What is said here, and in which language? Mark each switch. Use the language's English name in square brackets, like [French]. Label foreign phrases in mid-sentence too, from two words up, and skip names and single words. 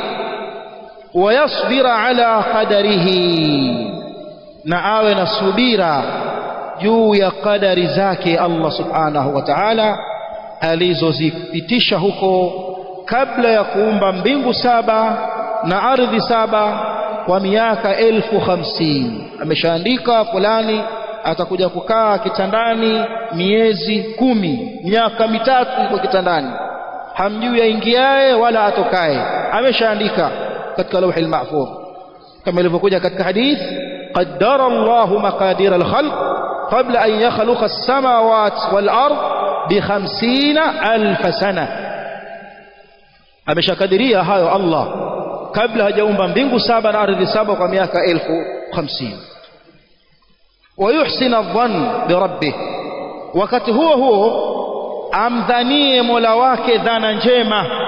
[Arabic] ويصبر على قدره, [Swahili] na awe na subira juu ya qadari zake Allah [Arabic] سبحانه وتعالى [Swahili] alizozipitisha huko kabla ya kuumba mbingu 7 na ardhi 7 kwa miaka 1050. Ameshaandika fulani atakuja kukaa kitandani miezi 10, miaka 3 yuko kitandani, hamjui aingiaye wala atokaye. Ameshaandika katika lawhi al-mahfuz, kama ilivyokuja katika hadith, [Arabic] قدر الله مقادير الخلق قبل أن يخلق السماوات والأرض بـ 50,000 سنة. [Swahili] Ameshakadiria hayo Allah kabla hajaumba mbingu 7 na ardhi 7 kwa miaka 1050. [Arabic] ويحسن الظن بربه, [Swahili] wakati huo amdhanie Mola wake dhana njema.